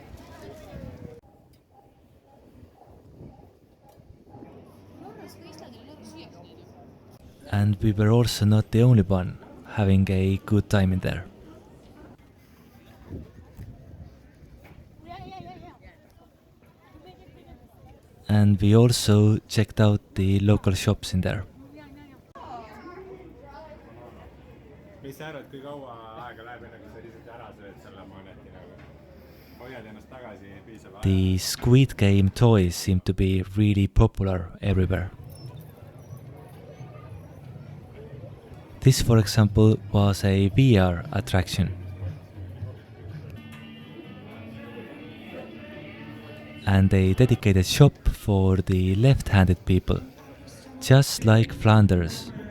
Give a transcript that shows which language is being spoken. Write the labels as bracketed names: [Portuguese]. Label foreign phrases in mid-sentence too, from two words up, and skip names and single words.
[English] And we were also not the only one having a good time in there. And we also checked out the local shops in there. [Estonian] mis sa arvad, kui kaua aega läheb enne, kui sa lihtsalt ära sööd selle moneti nagu? Hoiad ennast tagasi piisava aja? [English] The Squid Game toys seem to be really popular everywhere. This, for example, was a VR attraction. And a dedicated shop for the left-handed people, just like Flanders.